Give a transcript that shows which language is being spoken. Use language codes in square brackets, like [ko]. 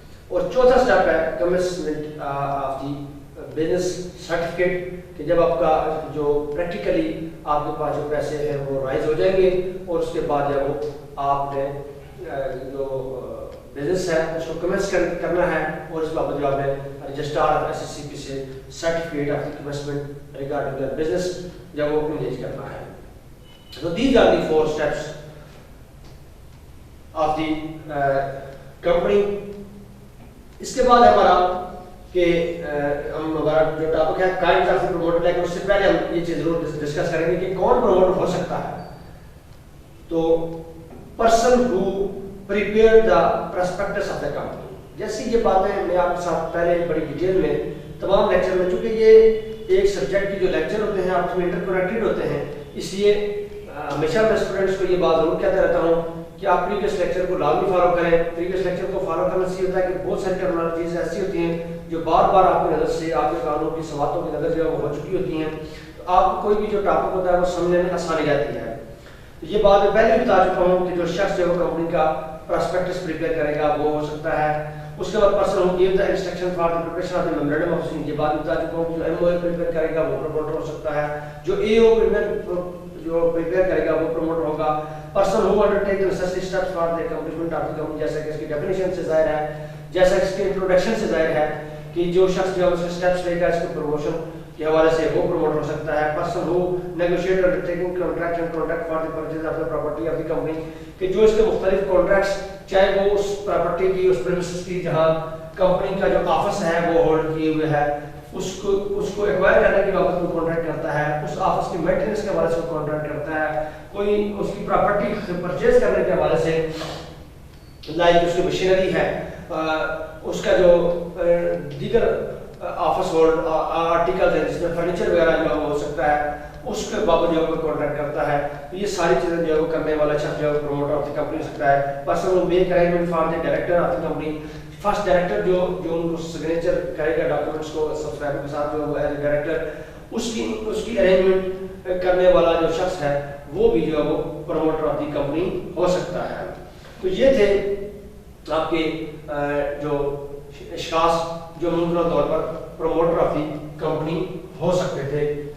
[ur] اور چوتھا اسٹیپ ہے commencement of the business certificate کہ جب آپ کا جو پریکٹیکلی آپ کے پاس جو پیسے ہیں وہ رائز ہو جائیں گے اور اس کے بعد جو وہ آپ نے جو بزنس ہے اس کو کمنس کرنا ہے اور اس بابت جو آپ نے registrar of S S C پی سے [en] certificate of investment regarding the business [ur] جب وہ انگیج کرنا ہے. [en] So these are the 4 steps of the company. [ur] اس کے بعد ہمارا کہ ہم ہمارا جو ٹاپک ہے کائنڈ آف پروموٹر، لیکن اس سے پہلے ہم یہ چیز ضرور ڈسکس کریں گے کہ کون پروموٹر ہو سکتا ہے. [en] تو person who prepare the prospectus of the company. [ur] جیسی یہ باتیں میں آپ کے ساتھ پہلے بڑی ڈیٹیل میں تمام لیکچر میں، چونکہ یہ ایک سبجیکٹ کی جو لیکچر ہوتے ہیں آپ اس میں انٹر کنیکٹڈ ہوتے ہیں، اس لیے ہمیشہ میں اسٹوڈنٹس کو یہ بات ضرور کہتا رہتا ہوں کہ آپ پریویس لیکچر کو لازمی فالو کریں. پریویس لیکچر کو فالو کرنے سے یہ ہوتا ہے کہ بہت ساری ٹرمینالوجیز ایسی ہوتی ہیں جو بار بار آپ کی نظر سے آپ کے کانوں کی سواتوں کی نظر جو ہو چکی ہوتی ہیں. تو آپ کو کوئی بھی جو ٹاپک ہوتا ہے وہ سمجھنے میں آسانی رہتی ہے. یہ بات میں پہلے بھی بتا چکا ہوں کہ جو شخص جو کمپنی کا پراسپیکٹس پریپیئر کرے گا وہ ہو سکتا ہے. [en] اس کے بعد person who give the instruction for the preparation of the memorandum of sin. [ur] یہ بات بتا چکا ہوں کہ جو ایم او اے پریپیئر کرے گا وہ پروموٹر ہو سکتا ہے. جو اے او جو پریپیئر کرے گا وہ پروموٹر ہوگا. [en] Person who undertake the necessary steps for the accomplishment of the company. [ur] جیسا کہ اس کی ڈیفینیشن سے ظاہر ہے, جیسا کہ اس کے انٹروڈکشن سے ظاہر ہے کہ جو شخص جو اس کے اسٹیپس لے گا اس کے پروموشن کے حوالے سے وہ پروموٹر ہو سکتا ہے. [en] Person who negotiate undertaking contract and contract for the purchase of the property of the company. [ur] کہ جو اس کے مختلف کانٹریکٹس, چاہے وہ اس پراپرٹی کی, اس پریمیسز کی جہاں کمپنی کا جو آفس ہے وہ ہولڈ کیے ہوئے ہے, اس کو ایکوائر کرنے کے بابت وہ کانٹریکٹ کرتا ہے. اس آفس کی مینٹیننس کے حوالے سے وہ کانٹریکٹ کرتا ہے. کوئی اس کی پراپرٹی پرچیز کرنے کے حوالے سے, لائک اس کی مشینری ہے, اس کا جو دیگر آفس ہولڈ آرٹیکل ہے جس میں فرنیچر وغیرہ جو ہو سکتا ہے, اس کے بابت جو ہے کانٹریکٹ کرتا ہے. یہ ساری چیزیں جو ہے وہ کرنے والا شخص جو ہے پروموٹر آف دی کمپنی ہو سکتا ہے. [en] Person will make arrangement for the director of the company. [ur] First director جو ان کو سگنیچر کرے گا ڈاکومنٹس کو سبسکرائبر کے ساتھ, جو ایز اے ڈائریکٹر اس کی ارینجمنٹ کرنے والا جو شخص ہے وہ بھی جو ہے وہ پروموٹر آف دی کمپنی ہو سکتا ہے. تو یہ تھے آپ کے جو اشخاص جو منفرد طور پر پروموٹر آف دی کمپنی ہو سکتے تھے.